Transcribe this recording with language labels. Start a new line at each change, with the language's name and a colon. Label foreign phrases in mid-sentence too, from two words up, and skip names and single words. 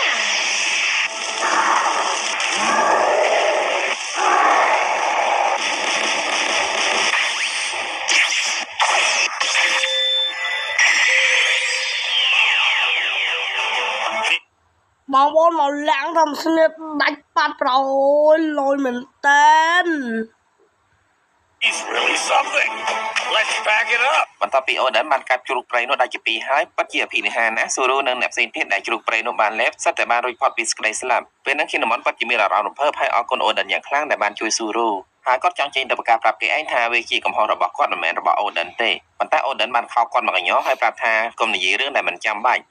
Khmer: បងប្អូនមកឡើងតាមស្នៀតដាច់បាត់ប្រអើយលយមែនតែន
English: He's really something. Let's back it up.
Khmer: បន្ទាប់ពីអូដិនបានកាត់ជ្រូកព្រៃនោះដាច់ជាពីរហើយពិតជាអភិនិហានណាស៊ូរូនិងអ្នកផ្សេងទៀតដែលជ្រូកព្រៃនោះបានលេបសិតតែបានរួចផុតពីសេចក្តីស្លាប់ពេលហ្នឹងKinemonពិតជាមានអារម្មណ៍រំភើបហើយអរគុណអូដិនយ៉ាងខ្លាំងដែលបានជួយស៊ូរូហើយគាត់ចង់ចេញទៅប្រកាសប្រាប់គេឯងថាវាជាកំហុសរបស់គាត់មិនមែនរបស់អូដិនទេប៉ុន្តែអូដិនបានខោកគាត់មកកញ្ញោហើយប្រាប់ថាកុំនិយាយរឿងដែលមិនចាំបាច់